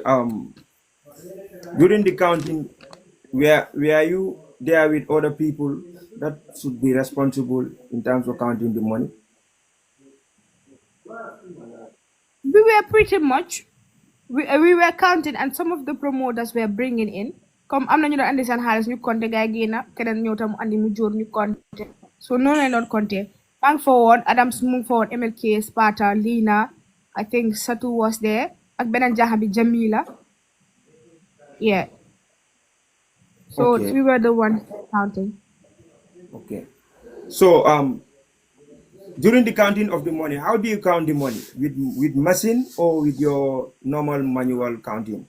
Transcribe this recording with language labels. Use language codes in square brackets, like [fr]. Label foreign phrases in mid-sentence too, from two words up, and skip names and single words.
[en] During the counting, were you there with other people that should be responsible in terms of counting the money? We were pretty much. We were counting, and some of the promoters were bringing in. [wo] Comme am na ñu doon andi seen xaalis ñu compter gars yi génna keneen ñëw tam andi mu jóor ñu compter so noonu lañ doon compter maa ngi fa woon Adams mu ngi fa woon MLK Sparta Lina [en] I think Satu was there [wo] ak beneen jaaxa bi Jamila [en] yeah so Okay. we were the ones counting. Okay. So during the counting of the money, how do you count the money? With machine or with your normal manual counting?